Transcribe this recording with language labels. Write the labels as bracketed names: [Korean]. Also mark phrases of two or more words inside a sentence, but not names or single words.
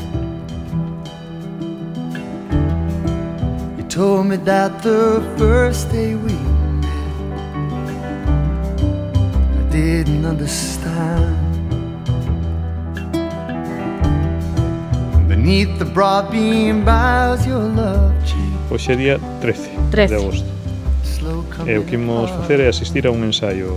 [English] You told me that the first day we met I didn't understand. Beneath the broad beam boughs your love changed. [Galician] Hoxe é día 13 de agosto. E o que imos facer é asistir a un ensaio.